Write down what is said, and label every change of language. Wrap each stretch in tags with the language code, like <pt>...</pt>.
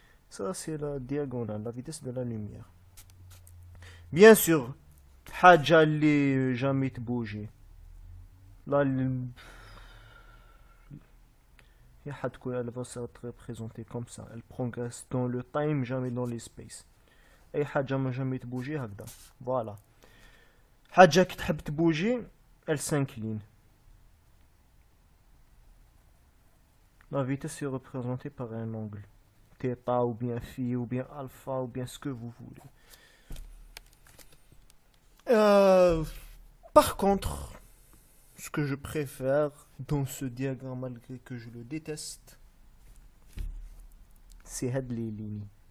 <fr>Ça c'est la diagonale, la vitesse de la lumière. Bien sûr,</fr> <ar>حاجة اللي</ar> <fr>jamais</fr> <ar>تبوجي.</ar> <fr>Là, elle va se représenter comme ça. Elle progresse dans le time, jamais dans l'espace.</fr> <ar>أي حاجة ما</ar> <fr>jamais</fr> <ar>تبوجي هكذا.</ar> <fr>Voilà.</fr> <ar>حاجة كي تحب تبوجي,</ar> <fr>elle s'incline. La vitesse est représentée par un angle. Theta ou bien phi ou bien alpha ou bien ce que vous voulez. Par contre, ce que je préfère dans ce diagramme, malgré que je le déteste, c'est les lignes.</fr>